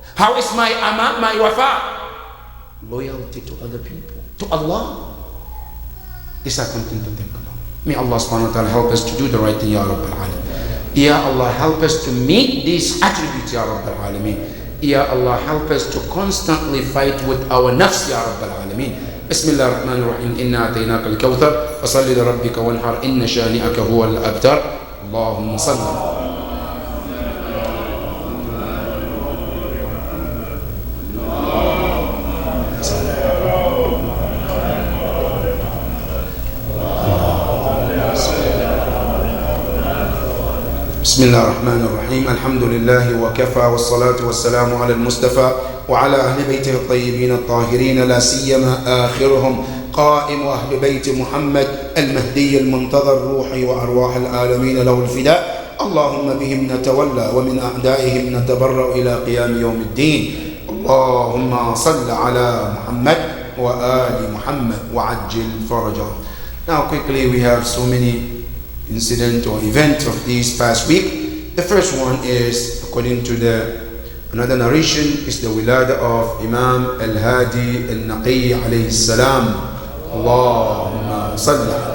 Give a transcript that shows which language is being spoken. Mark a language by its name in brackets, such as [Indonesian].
[English] How is my wafa? Loyalty to other people, to Allah. These are something to think about. May Allah subhanahu wa ta'ala help us to do the right thing, Ya Rabbil Alameen. Ya Allah, help us to meet these attributes, Ya Rabbil Alameen. Ya Allah, help us to constantly fight with our nafs, Ya Rabbil Alameen. [Arabic] بسم الله الرحمن الرحيم إنا أتيناك الكوثر فصل لربك وانحر إن شانئك هو الأبتر اللهم صل بسم الله الرحمن الرحيم. الحمد لله وكفى والصلاة والسلام على المصطفى وعلى أهل بيته الطيبين الطاهرين لا سيما آخرهم قائم أهل بيت محمد المهدي المنتظر روحي وأرواح العالمين له الفداء. اللهم بهم نتولى ومن أعدائهم نتبرأ إلى قيام يوم الدين. اللهم صل على محمد وآل محمد وعجل فرجهم. [English] Now quickly, we have so many incident or event of this past week. The first one is, according to another narration, is the wilada of Imam Al-Hadi Al-Naqi alayhi salam. [Arabic] Allahumma salli.